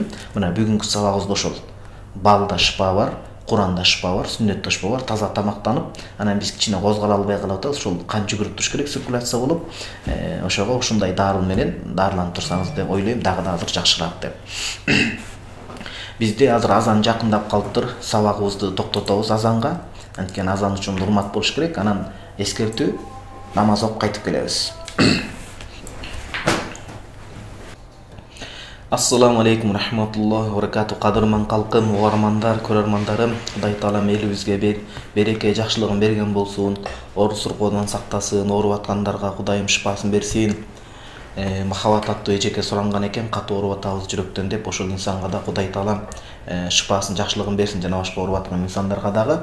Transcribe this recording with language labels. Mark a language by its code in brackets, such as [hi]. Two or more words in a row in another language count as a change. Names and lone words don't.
[ky] Мына бүгүнкү сабагыбызда ошол балда шыпа бар, Куранда шыпа бар, сүннөттө шыпа бар, таза тамактанып, анан биз кичине козголо албай калып атабыз, ошол кан жүгүрүп туруш керек, циркуляция болуп, ошого ушундай дары менен дарыланып турсаңыз деп ойлойм, дагы да азыр жакшыраак деп. Бизде азыр азан жакындап калыптыр, сабагыбызды токтотобуз азанга. Анткени азан үчүн урмат болуш керек, анан эскертүү, намаз окуп кайтып келебиз. [ar] السلام عليكم ورحمة الله وبركاته. [ky] Кадырман калкым, угармандар, көрөрмандарым, Кудай Таала элибизге береке, жакшылыгын берген болсун, оор суркоодон сактасын, ооруп аткандарга Кудайым шыпасын берсин. Махабат аттуу эжеке суранган экен, катуу ооруп атабыз жүрөктөн деп, ошол инсанга да Кудай Таала шыпасын, жакшылыгын берсин, жана башка ооруп аткан инсандарга дагы.